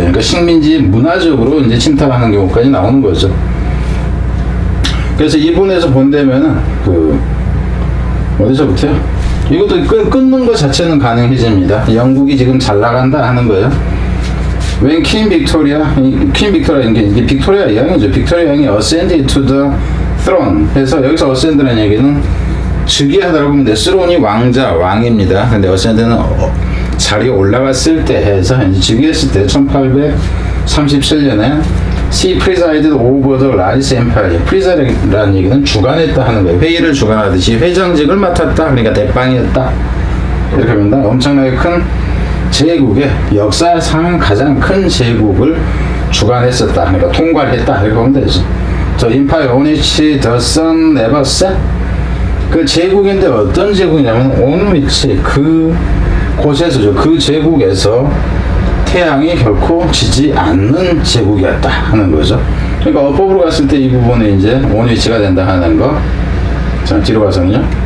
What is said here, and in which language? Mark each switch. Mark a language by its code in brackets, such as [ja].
[ko] 그러니까 식민지 문화적으로 이제 침탈하는 경우까지 나오는 거죠. 그래서 이 부분에서 본다면은 어디서부터요? 이것도 끊는 것 자체는 가능해집니다. 영국이 지금 잘 나간다 하는 거예요. [en] When Queen Victoria [ko] 이게 빅토리아 양이죠. 빅토리아 양이 [en] ascended to the throne. [ko] 그래서 여기서 ascend라는 얘기는 즉위하다라고 보면 스론이 왕입니다. 근데 ascend는 자리에 올라갔을 때 해서 이제 즉위했을 때 1837년에 [en] She presided over the largest empire. [ko] preside라는 얘기는 주관했다 하는 거예요. 회의를 주관하듯이 회장직을 맡았다. 그러니까 대빵이었다. 이렇게 합니다. 엄청나게 큰 제국의 역사상 가장 큰 제국을 주관했었다. 그러니까 통괄했다. 이렇게 보면 되죠. [en] The empire on which the sun never set. [ko] 그 제국인데 어떤 제국이냐면 [en] on which [ko] 그 곳에서죠. 그 제국에서 태양이 결코 지지 않는 제국이었다 하는 거죠. 그러니까 어법으로 갔을 때 이 부분에 이제 원위치가 된다 하는 거. 자, 뒤로 가서는요.